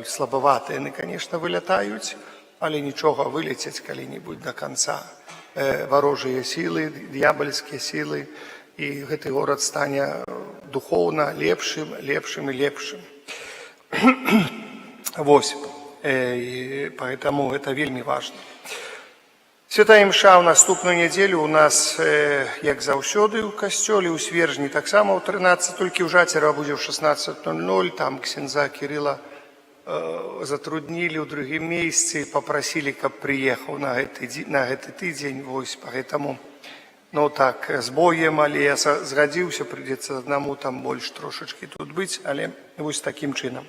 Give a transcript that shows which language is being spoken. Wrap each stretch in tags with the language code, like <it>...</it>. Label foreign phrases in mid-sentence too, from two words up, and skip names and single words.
<be>Слабаватыя яны, конечно, вылятаюць, але нічога, вылецяць калі-небудзь до конца. Варожыя сілы, д'ябальскія сілы, і гэты горад стане духовна лепшым і лепшым. Вось,</be> <ru>поэтому это вельмі важно.</ru> <be>Святая імша ў наступную нядзелю у нас, як заўсёды, у касцёле, у Свержні, таксама ў 13, толькі ў Жацера будзе ў 16:00, там ксяндза Кірыла затруднілі ў другім месцы, папрасілі, каб прыехаў на гэты тыдзень, вось, поэтому, ну так, з боем, але я згадзіўся, прыйдзецца аднаму там больш трошачкі тут быць, але вось такім чынам.</be>